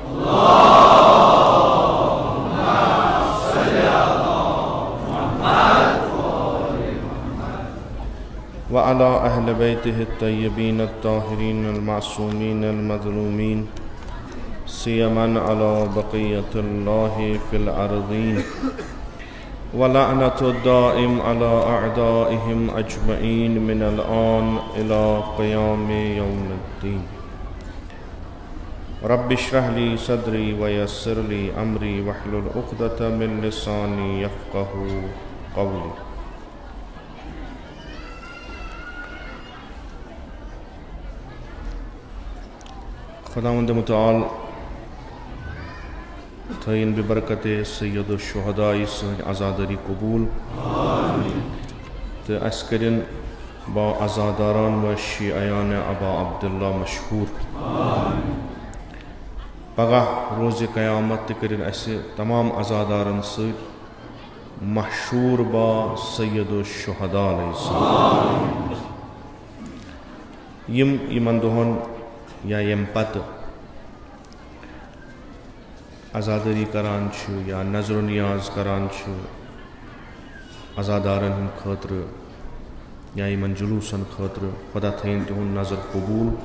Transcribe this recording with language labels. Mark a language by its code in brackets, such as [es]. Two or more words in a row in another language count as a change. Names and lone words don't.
[ar] وعلى أهل بيته الطيبين الطاهرين المعصومين المظلومين، سيما على بقية الله في الأرضين، ولعنة الدائم على أعدائهم أجمعين من الآن إلى قيام يوم الدين. رب اشرح لي صدري ويسر لي أمري واحلل عقدة من لساني يفقه قولي. [ks] खुदावंद मुताल थईन बबरकत सैयद शुहदा सन आज़ादारी कबूल तो अस करिन बा आज़ादारान व शियान अबा अब्दुल्ला मशहूर। पगह रोज़ क़यामत करिन अस तमाम आज़ादारन सत मशहूर बा सैयद शुहदा यमन दोहन या यम पत आज़ादारी करान या नजर नियाज करान आज़ादारन हंद खतर या यमन जुलूसन खतर खुदा थैन तिहुंद नजर कबूल।